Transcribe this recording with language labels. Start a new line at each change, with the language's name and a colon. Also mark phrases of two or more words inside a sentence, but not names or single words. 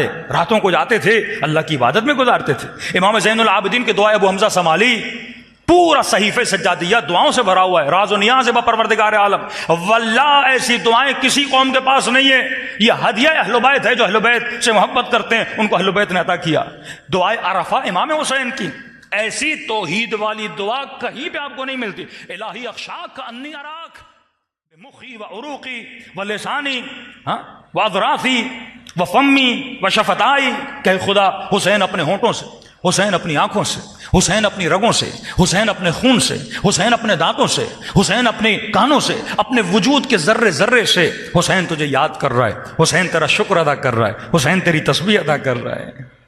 Urdu: راتوں کو جاتے تھے اللہ کی عبادت میں گزارتے تھے۔ امام زین العابدین کی دعائے ابو حمزہ سمالی، پورا صحیفہ سجادیہ دعاؤں سے بھرا ہوا ہے،
Persian: راز و نیاز با پروردگار عالم۔
Urdu: واللہ ایسی دعائیں کسی قوم کے پاس نہیں ہے، یہ ہدیہ اہل بیت ہے، جو اہل بیت سے محبت کرتے ہیں ان کو اہل بیت نے عطا کیا۔ دعائے عرفہ امام حسین کی، ایسی توحید والی دعا کہیں پہ آپ کو نہیں ملتی۔
Arabic: الہی اخشاک کا انی اراک بمخی و عروقی و لسانی و اذرافی و فمی و شفتائی،
Urdu: کہ خدا حسین اپنے ہونٹوں سے، حسین اپنی آنکھوں سے، حسین اپنی رگوں سے، حسین اپنے خون سے، حسین اپنے دانتوں سے، حسین اپنے کانوں سے، اپنے وجود کے ذرے ذرے سے حسین تجھے یاد کر رہا ہے، حسین تیرا شکر ادا کر رہا ہے، حسین تیری تسبیح ادا کر رہا ہے۔